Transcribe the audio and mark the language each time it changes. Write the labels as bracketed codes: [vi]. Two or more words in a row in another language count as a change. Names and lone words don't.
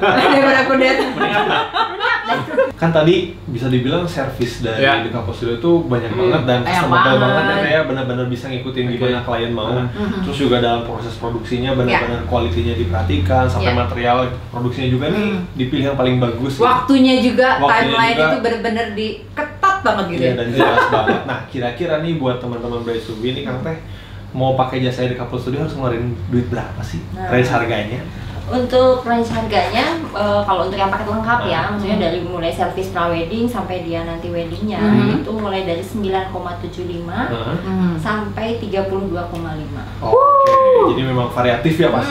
[id] Kan tadi bisa dibilang servis dari The Couple Studio itu banyak banget dan customer banget ya, kayak benar-benar bisa ngikutin gimana klien mau. Terus juga dalam proses produksinya benar-benar kualitinya diperhatikan, sampai material produksinya juga nih dipilih yang paling bagus. Waktunya juga, timeline itu benar-benar diketat banget gitu. Iya, dan jelas banget. Nah, kira-kira nih buat teman-teman [en] Bride to Be [id] nih Kang Teh mau pakai jasa The Couple Studio harus ngeluarin duit berapa sih? Range harganya? Untuk range harganya, kalau untuk yang paket lengkap ya, maksudnya dari mulai servis pra-wedding sampai dia nanti weddingnya, itu mulai dari 9,75 sampai 32,5. Oke, Jadi memang variatif ya pasti